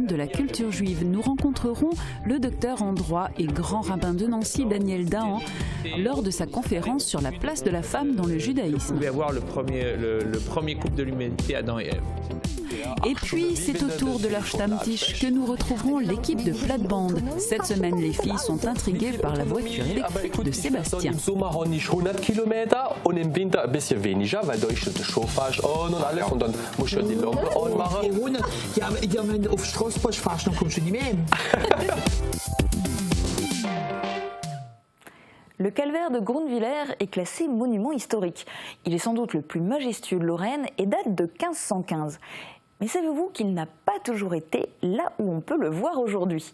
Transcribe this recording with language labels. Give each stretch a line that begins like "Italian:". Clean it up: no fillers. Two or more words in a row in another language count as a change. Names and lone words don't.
French: de la culture juive, nous rencontrerons le docteur en droit et grand rabbin de Nancy, Daniel Dahan, lors de sa conférence sur la place de la femme dans le judaïsme. Vous pouvez avoir le premier couple de l'humanité, Adam et Ève. Et puis, c'est au tour de leur Stammtisch que nous retrouverons l'équipe de plate-bande. Cette semaine, les filles sont intriguées par la voiture électrique de Sébastien.
German: Im Sommer haben nicht 100 Kilometer und im Winter ein bisschen weniger, weil da ist der Chauffage an und alles und dann muss ja die Lampe
French: Le calvaire de Grunwiller est classé monument historique. Il est sans doute le plus majestueux de Lorraine et date de 1515. Mais savez-vous qu'il n'a pas toujours été là où on peut le voir aujourd'hui?